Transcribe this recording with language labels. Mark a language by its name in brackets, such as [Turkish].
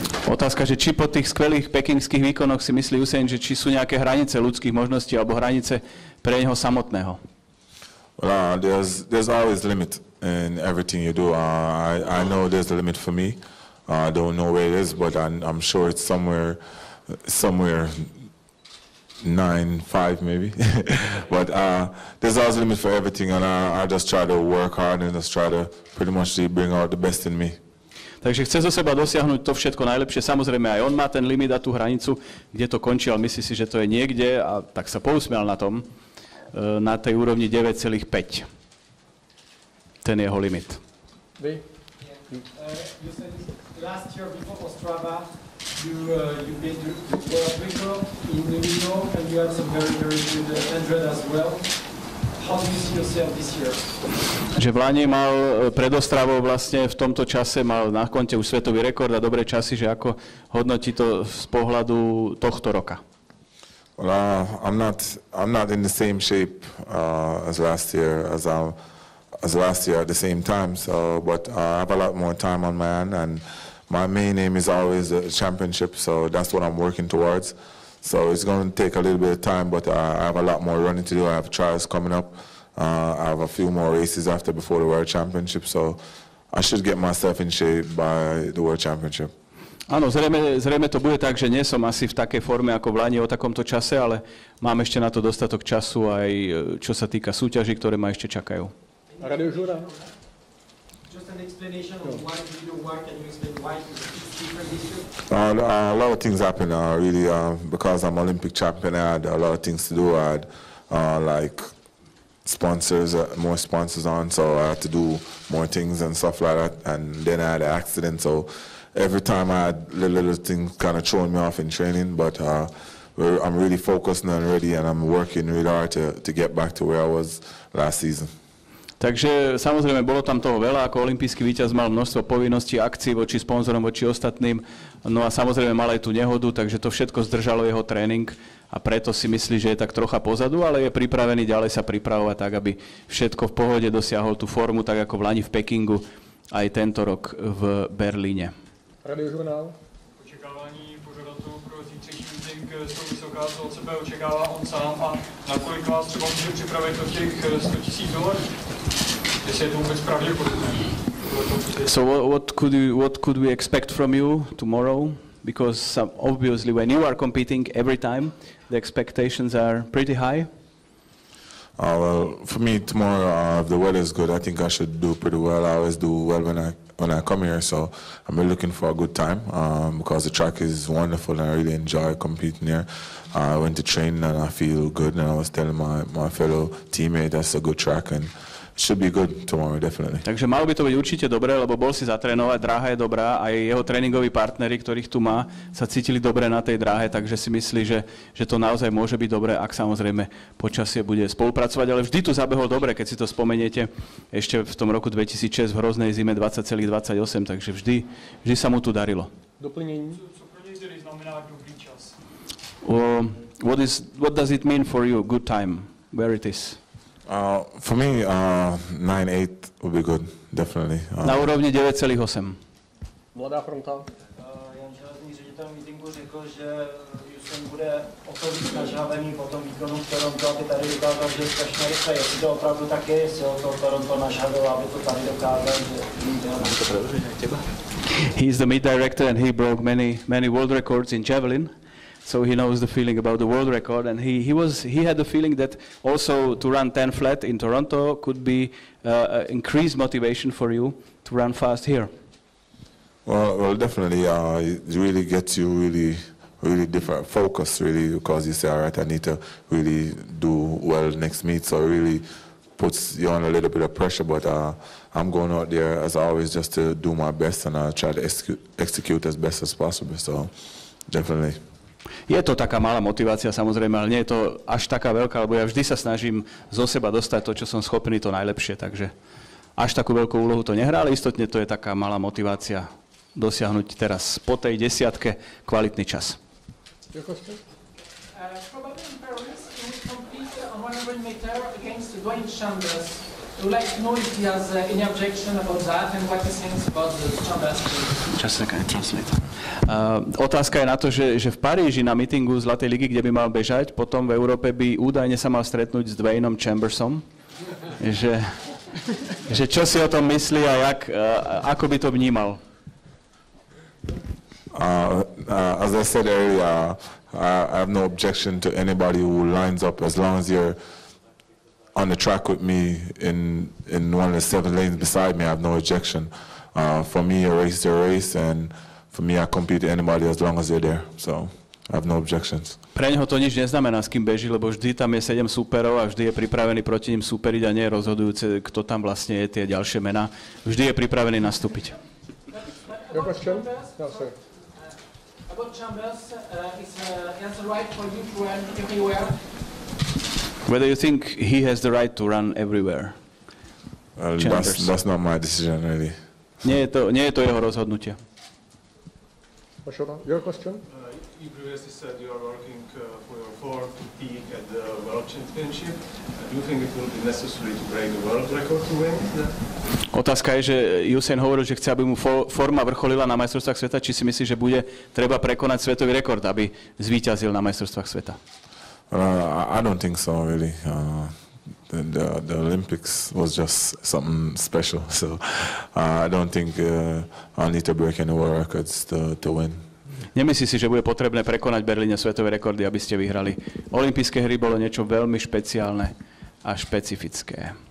[Slovak] Otázka, že či po tých skvelých pekingských výkonoch si myslí Usain, že či sú nejaké hranice ľudských možností alebo hranice pre neho samotného? [English] Well, there's always limit in everything you do. I know there's a limit for me. I don't know where it is, but I'm sure it's somewhere 9-5 maybe. But there's always a limit for everything, and I just try to work hard and just try to pretty much bring out the best in me. [Slovak] Takže chce zo seba dosiahnuť to všetko najlepšie. Samozrejme aj on má ten limit a tú hranicu, kde to končí, ale myslí si, že to je niekde a tak sa pousmial na tom, na tej úrovni 9,5. Ten jeho limit. [English] You said last year before Ostrava, you made the world record in Rio, and you had some very good 100 as well. How do you see yourself this year? [Slovak] Že v Lani mal pred Ostravou vlastne v tomto čase mal na konte už svetový rekord a dobré časy, že ako hodnotí to z pohľadu tohto roka? [English] Well, I'm not in the same shape as last year as last year at the same time. So, but I have a lot more time on my hand, and my main aim is always the championship. So that's what I'm working towards. So it's going to take a little bit of time, but I have a lot more running to do. I have trials coming up. I have a few more races before the World Championship. So I should get myself in shape by the World Championship. [Slovak] Áno, zrejme to bude tak, že nie som asi v takej forme ako v Lani o takomto čase, ale mám ešte na to dostatok času aj čo sa týka súťaží, ktoré ma ešte čakajú. [English] Just an explanation of why you do why. Can you explain why it's different this year? A lot of things happen really because I'm Olympic champion. I had a lot of things to do. I had like sponsors, more sponsors on, so I had to do more things and stuff like that. And then I had an accident, so every time I had little things kind of throwing me off in training. But I'm really focused and ready, and I'm working really hard to get back to where I was last season. [Slovak] Takže samozrejme bolo tam toho veľa, ako olympijský víťaz mal množstvo povinností, akcií voči sponzorom, voči ostatným. No a samozrejme mal aj tú nehodu, takže to všetko zdržalo jeho tréning a preto si myslí, že je tak trocha pozadu, ale je pripravený ďalej sa pripravovať tak, aby všetko v pohode dosiahol tú formu, tak ako v Lani v Pekingu, aj tento rok v Berlíne. [Czech] Radiožurnál. Očekávání pořadatelů pro zítřejší meeting jsou vysoká, co od sebe očekává on sám a nakolik vás třeba může připravit do těch $100,000? Jestli je to vůbec pravděpodobné? [English] So what could we expect from you tomorrow? Because obviously when you are competing every time, the expectations are pretty high. Well, for me tomorrow, if the weather is good, I think I should do pretty well. I always do well when I come here, so I'm really looking for a good time because the track is wonderful and I really enjoy competing here. I went to train and I feel good, and I was telling my fellow teammate that's a good track and it should be good tomorrow, definitely. [Slovak] Takže malo by to byť určite dobré, lebo bol si zatrénovať, dráha je dobrá, aj jeho tréningoví partneri, ktorých tu má, sa cítili dobre na tej dráhe, takže si myslí, že to naozaj môže byť dobré, ak samozrejme počasie bude spolupracovať, ale vždy tu zabehol dobre, keď si to spomeniete, ešte v tom roku 2006 v hroznej zime 20,28, takže vždy sa mu tu darilo. [Czech] Doplnení. Co pro něj tedy znamená dobrý čas? [English] What does it mean for you, good time, where it is? For me, 9.8 would be good, definitely. [Slovak] Na úrovni 9,8. [Czech] Mladá fronta. Jan Železný, ředitel meetingu, řekl, že Usain bude o to víc nažhavený po tom výkonu v Torontu, aby tady dokázal, že je strašně rychle. Jestli to opravdu tak je, jestli ho to Toronto nažhavilo, aby to tady dokázal, že [English] He is the meet director and he broke many world records in javelin. So he knows the feeling about the world record, and he had the feeling that also to run 10 flat in Toronto could be increased motivation for you to run fast here. Well, definitely. It really gets you really different focus, really, because you say, all right, I need to really do well next meet. So it really puts you on a little bit of pressure, but I'm going out there as always just to do my best and try to execute as best as possible. So definitely. [Slovak] Je to taká malá motivácia, samozrejme, ale nie je to až taká veľká, lebo ja vždy sa snažím zo seba dostať to, čo som schopný, to najlepšie, takže až takú veľkú úlohu to nehrá, ale istotne to je taká malá motivácia dosiahnuť teraz po tej desiatke kvalitný čas. [English] Probably in Paris, you would compete on 100 meter against Dwayne Chambers. I would like to know if he has any objection about that and what he thinks about the Chambers. Just a second, translate. [Slovak] Otázka je na to, že v Paríži na mítingu Zlatej ligy, kde by mal bežať, potom v Európe by údajne sa mal stretnúť s Dwaynom Chambersom. Že čo si o tom myslí a ako by to vnímal? [English] As I said earlier, I have no objection to anybody who lines up as long as you're on the track with me in one of the 7 lanes beside me. I have no objection. For me, a race is a race, and for me, I compete with anybody as long as they're there. So I have no objections. [Slovak] Pre neho to nič neznamená, s kým beží, lebo vždy tam je 7 súperov a vždy je pripravený proti ním súperiť a nie je rozhodujúce, kto tam vlastne je, tie ďalšie mená. Vždy je pripravený nastúpiť. [English] Your question? No, sorry. About Chambers, he has the right for you to run everywhere. Whether you think he has the right to run everywhere? That's not my decision, really. [Slovak] Nie je to jeho rozhodnutie. [English] Your question? You previously said you are working for your form to peak at the World Championship. Do you think it will be necessary to break the world record to win? [Slovak] Otázka je, že Usain hovoril, že chce, aby mu forma vrcholila na majstrovstvách sveta. Či si myslí, že bude treba prekonať svetový rekord, aby zvíťazil na majstrovstvách sveta? [English] I don't think so, really. The Olympics was just something special, so I don't think I'll need to break any world records to win. [Slovak] Nemyslí si, že bude potrebné prekonať Berlíne svetové rekordy, aby ste vyhrali. Olympijské hry bolo niečo veľmi špeciálne a špecifické.